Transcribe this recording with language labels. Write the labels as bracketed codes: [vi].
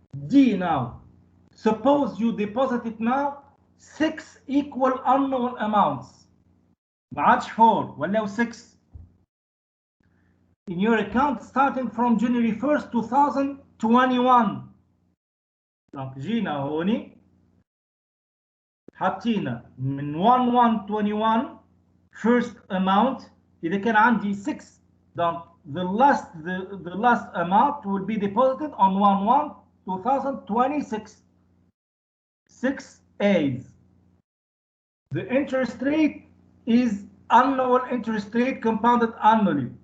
[en] D now. Suppose you deposited now 6 equal unknown amounts. [ar] ما عادش 4 ولا 6 [en] in your account starting from January 1st 2021. [ar] donc جينا هوني حطينا من 1/1/21 [en] first amount. [ar] إذا كان عندي 6 [en] donc the last amount will be deposited on 1/1/2026. 6 A's. The interest rate is annual interest rate compounded annually.